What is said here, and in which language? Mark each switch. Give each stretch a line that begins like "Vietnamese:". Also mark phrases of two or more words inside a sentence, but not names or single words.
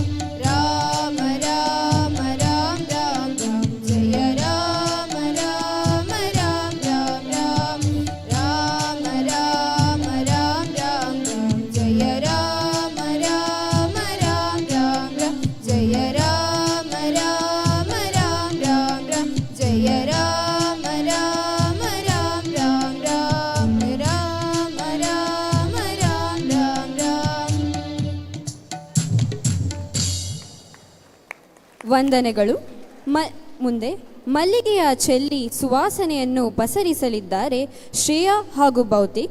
Hindi: राम राम राम राम राम जय राम राम राम राम राम राम राम राम राम राम जय राम राम राम राम राम जय राम राम राम राम राम जय राम राम राम राम राम राम राम राम राम राम
Kannada: ವಂದನೆಗಳು. ಮುಂದೆ ಮಲ್ಲಿಗೆಯ ಚೆಲ್ಲಿ ಸುವಾಸನೆಯನ್ನು ಪಸರಿಸಲಿದ್ದಾರೆ ಶ್ರೇಯಾ ಹಾಗೂ ಭೌತಿಕ್.